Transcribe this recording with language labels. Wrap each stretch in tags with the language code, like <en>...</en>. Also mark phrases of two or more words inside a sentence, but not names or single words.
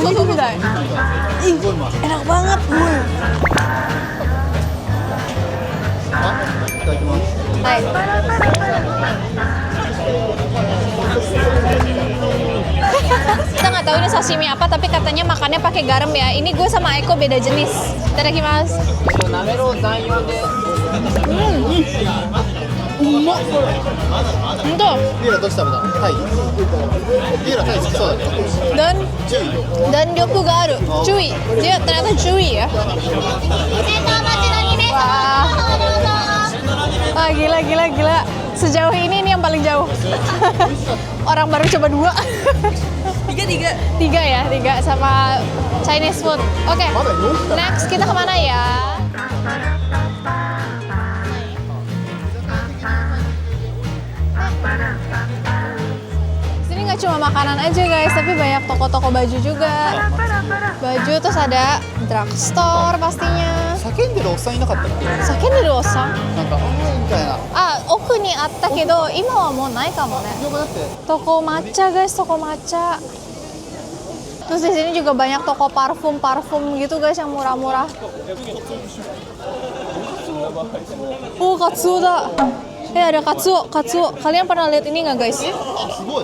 <id>gitu midai. Ih, enak banget. Hai. Kita nggak tahu ini sashimi apa, tapi katanya makannya pakai garam ya. Ini gue sama Eko beda jenis.</id> <ja>Itadakimasu.</ja> <id>Untuk</id> <ja>ビールはどっち食べた？タイ。ビールはタイ好きそうだけど。 dan 欲がある. Cuy.</ja> <id>Dia ternyata cuy ya. Wah. Wah, gila. Sejauh ini yang paling jauh. Orang baru coba 2. Tiga ya, sama</id> <en>Chinese food.</en> <id>Oke, next kita kemana ya? Sini nggak cuma makanan aja guys, tapi banyak toko-toko baju juga. Baju terus ada drugstore pastinya.</id> <ja>叫んでるおっさんいなかったっけ？叫んでるおっさん? なんかみたいな。あ、奥にあったけど、今はもうないかもね。横だって</ja> <id>Toko matcha guys, toko matcha. Terus di sini juga banyak toko parfum gitu guys yang murah-murah.</id> <ja>Oh, かつおだ.</ja> <id>Ada katsuo. Kalian pernah lihat ini nggak guys?</id> <ja>すごい。</ja>